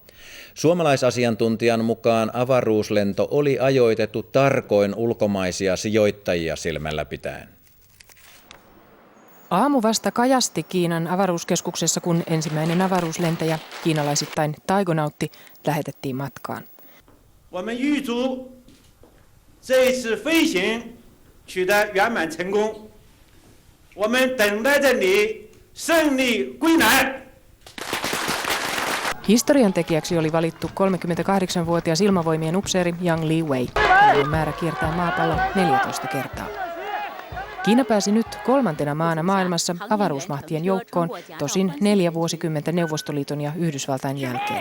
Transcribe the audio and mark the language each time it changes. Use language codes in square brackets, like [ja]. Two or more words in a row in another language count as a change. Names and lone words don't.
[fi] Suomalaisasiantuntijan mukaan avaruuslento oli ajoitettu tarkoin ulkomaisia sijoittajia silmällä pitäen. Aamu vasta kajasti Kiinan avaruuskeskuksessa, kun ensimmäinen avaruuslentäjä, kiinalaisittain taigonautti, lähetettiin matkaan. [zh] 这一次飞行取得圆满成功，我们等待着你胜利归来。 [fi] Historian tekijäksi oli valittu 38-vuotias ilmavoimien upseeri Yang Li-wei. Hänellä on määrä kiertää maapallon 14 kertaa. Kiina pääsi nyt 3. maana maailmassa avaruusmahtien joukkoon, tosin 4 vuosikymmentä Neuvostoliiton ja Yhdysvaltain jälkeen.